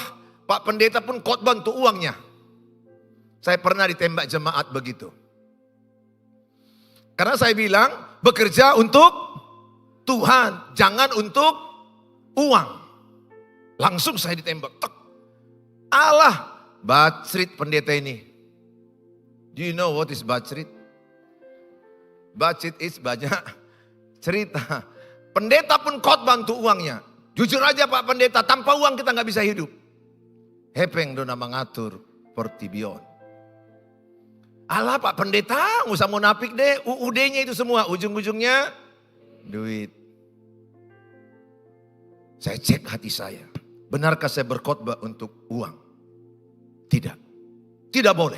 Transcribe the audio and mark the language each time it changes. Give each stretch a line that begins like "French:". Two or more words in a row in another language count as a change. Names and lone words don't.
Indonesian: Pak Pendeta pun khotbah untuk uangnya. Saya pernah ditembak jemaat begitu. Karena saya bilang bekerja untuk Tuhan, jangan untuk uang. Langsung saya ditembak. Tek. Allah, bacrit pendeta ini.
English: Do you know what is bacrit? Bacrit is
Indonesian: banyak cerita. Pendeta pun khotbah untuk uangnya. Jujur aja Pak Pendeta, tanpa uang kita nggak bisa hidup.
Batak Toba: Hepeng dona mengatur portibion.
Indonesian: Allah Pak Pendeta, nggak usah munafik deh. UUD-nya itu semua, ujung-ujungnya duit. Saya cek hati saya. Benarkah saya berkhotbah untuk uang? Tidak. Tidak boleh.